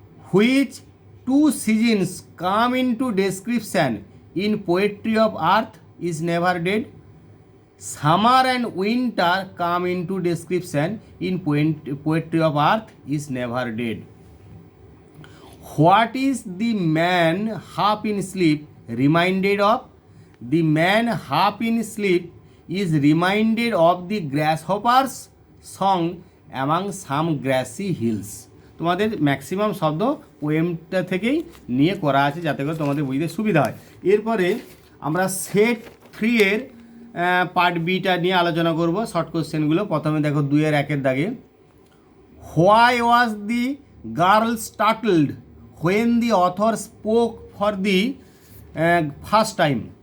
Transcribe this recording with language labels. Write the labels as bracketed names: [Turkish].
[English] Which two seasons come into description in poetry of earth is never dead? Summer and winter come into description in poetry of earth is never dead. What is the man half in sleep reminded of? The man half in sleep is reminded of the grasshopper's song among some grassy hills. [Bangla] তোমাদের maximum শব্দ পোয়েমটা থেকেই নিয়ে করা আছে, যাতে করে তোমাদের বুঝতে সুবিধা হয়। এরপরে আমরা সেট 3 এর পার্ট বিটা নিয়ে আলোচনা করব, শর্ট কোশ্চেনগুলো। প্রথমে দেখো 2-1 দাগে, [English] Why was the girl startled when the author spoke for the first time?